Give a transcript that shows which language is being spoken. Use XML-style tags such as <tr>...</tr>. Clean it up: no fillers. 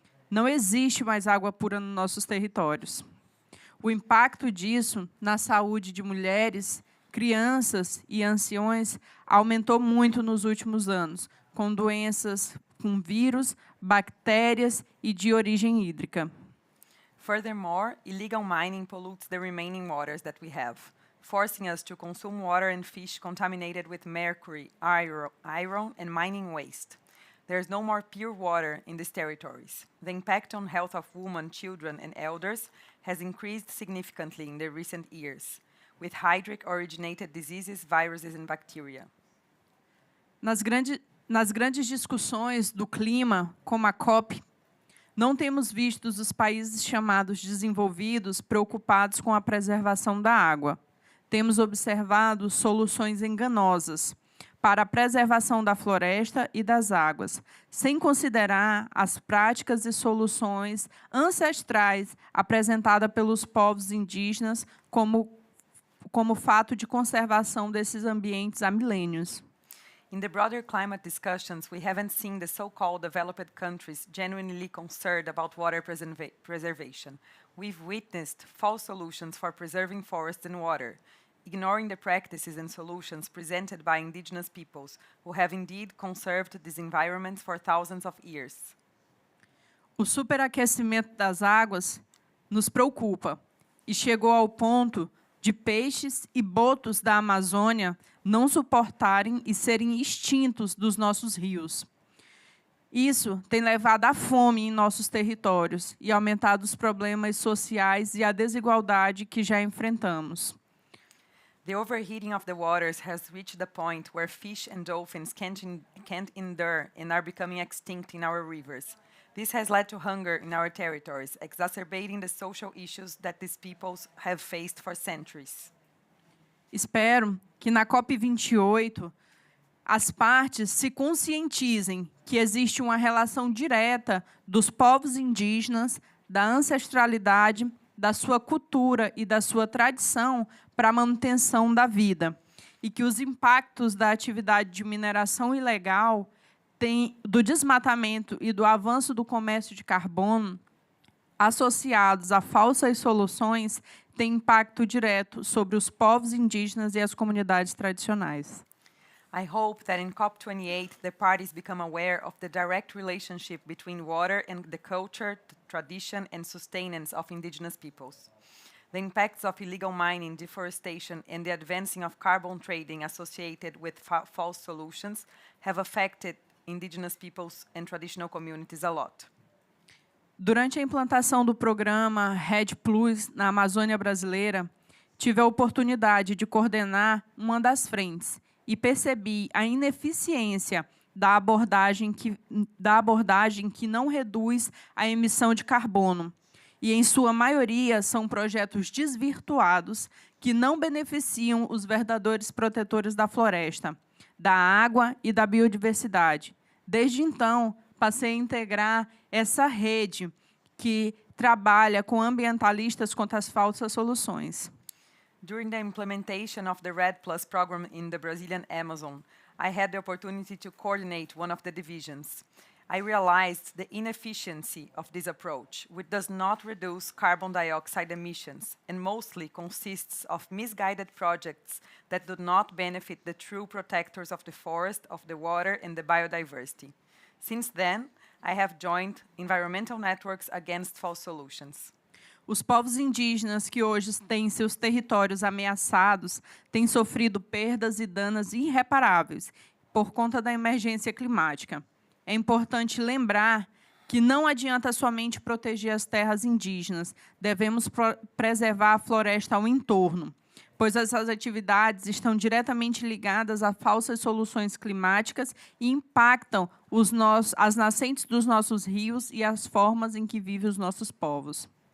<pt>Não existe mais água pura nos nossos territórios. O impacto disso na saúde de mulheres, crianças e anciões aumentou muito nos últimos anos, com doenças com vírus, bactérias e de origem hídrica.</pt> <en>Furthermore, illegal mining pollutes the remaining waters that we have, forcing us to consume water and fish contaminated with mercury, iron, and mining waste. There is no more pure water in these territories. The impact on health of women, children, and elders has increased significantly in the recent years, with hydric-originated diseases, viruses, and bacteria.</en> <pt>Nas grandes discussões do clima, como a COP, não temos visto os países chamados desenvolvidos preocupados com a preservação da água. Temos observado soluções enganosas para a preservação da floresta e das águas, sem considerar as práticas e soluções ancestrais apresentadas pelos povos indígenas como fato de conservação desses ambientes há milênios.</pt> <en>In the broader climate discussions, we haven't seen the so-called developed countries genuinely concerned about water preservation. We've witnessed false solutions for preserving forests and water, ignoring the practices and solutions presented by indigenous peoples who have indeed conserved these environments for thousands of years.</en> <pt>O superaquecimento das águas nos preocupa e chegou ao ponto de peixes e botos da Amazônia não suportarem e serem extintos dos nossos rios. Isso tem levado à fome em nossos territórios e aumentado os problemas sociais e a desigualdade que já enfrentamos.</pt> <en>The overheating of the waters has reached the point where fish and dolphins can't endure and are becoming extinct in our rivers. This has led to hunger in our territories, exacerbating the social issues that these peoples have faced for centuries.</en> <pt>Espero que na COP28 as partes se conscientizem que existe uma relação direta dos povos indígenas, da ancestralidade, da sua cultura e da sua tradição para a manutenção da vida, e que os impactos da atividade de mineração ilegal, do desmatamento e do avanço do comércio de carbono, associados a falsas soluções, têm impacto direto sobre os povos indígenas e as comunidades tradicionais.</pt> <en>I hope that in COP28, the parties become aware of the direct relationship between water and the culture, tradition, and sustenance of indigenous peoples. The impacts of illegal mining, deforestation, and the advancing of carbon trading associated with false solutions have affected indigenous peoples and traditional communities a lot.</en> <pt>Durante a implantação do programa RED Plus na Amazônia brasileira, tive a oportunidade de coordenar uma das frentes e percebi a ineficiência da abordagem que não reduz a emissão de carbono. E, em sua maioria, são projetos desvirtuados que não beneficiam os verdadeiros protetores da floresta, da água e da biodiversidade. Desde então, passei a integrar essa rede que trabalha com ambientalistas contra as falsas soluções.</pt> <en>During the implementation of the RED Plus program in the Brazilian Amazon, I had the opportunity to coordinate one of the divisions. I realized the inefficiency of this approach, which does not reduce carbon dioxide emissions and mostly consists of misguided projects that do not benefit the true protectors of the forest, of the water, and the biodiversity. Since then, I have joined environmental networks against false solutions.</en> <pt>Os povos indígenas que hoje têm seus territórios ameaçados têm sofrido perdas e danos irreparáveis por conta da emergência climática. É importante lembrar que não adianta somente proteger as terras indígenas, devemos preservar a floresta ao entorno, pois essas atividades estão diretamente ligadas a falsas soluções climáticas e impactam as nascentes dos nossos rios e as formas em que vivem os nossos povos.</pt>